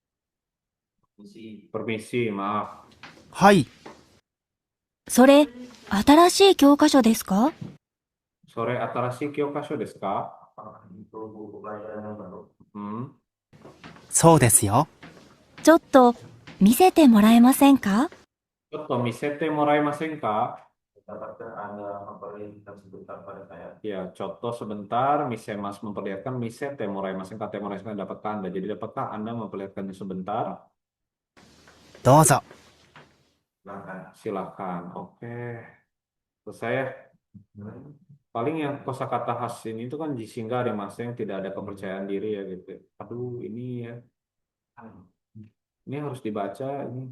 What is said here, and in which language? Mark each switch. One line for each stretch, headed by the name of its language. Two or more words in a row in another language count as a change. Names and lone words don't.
Indonesian: Permisi, maaf.
Japanese: はい、それ、新しい教科書ですか？それ新しい教科書ですか?
Indonesian: Apakah itu buku pelajaran yang baru?
Japanese: そうですよ。ちょっと、見せてもらえませんか？ちょっと見せてもらえませんか?
Indonesian: Dapatkah Anda memperlihatkan sebentar pada saya? Ya, contoh sebentar, misemas memperlihatkan,
Japanese: 見せてもらえませんか、てもらえませんか,
Indonesian: dapatkah Anda? Jadi dapatkah Anda memperlihatkannya sebentar?
Japanese: どうぞ。
Indonesian: Silakan. Silakan. Oke. Selesai ya. Paling yang kosakata khas ini itu kan
Japanese: 自信がありません,
Indonesian: yang tidak ada kepercayaan diri ya gitu. Aduh, ini ya. Ini harus dibaca ini.